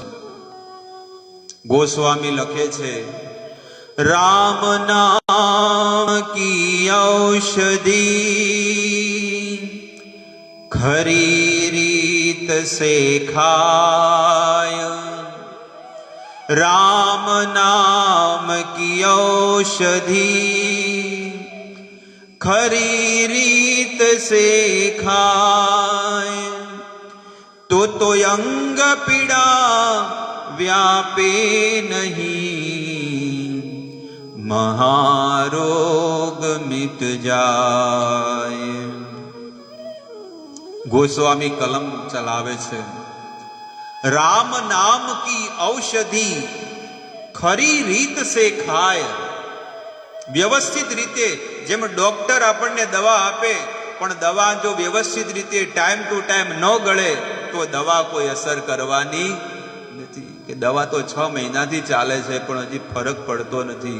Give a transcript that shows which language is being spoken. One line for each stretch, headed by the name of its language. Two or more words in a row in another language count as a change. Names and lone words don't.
Gujarati: ગોસ્વામી લખે છે,
Hindi: राम नाम की औषधि खरी रीत से खाय. राम नाम की औषधि खरी रीत से खाए तो अंग पीड़ा व्यापे नहीं महारोग मिट जाए.
Gujarati: ગોસ્વામી કલમ ચલાવે છે.
Hindi: राम नाम की औषधि खरी रीत से खाय.
Gujarati: વ્યવસ્થિત રીતે, જેમ ડોક્ટર આપણને દવા આપે પણ દવા જો વ્યવસ્થિત રીતે
English: time to time
Gujarati: ન ગળે તો દવા કોઈ અસર કરવાની નથી. કે દવા તો 6 મહિનાથી ચાલે છે પણ હજી ફરક પડતો નથી.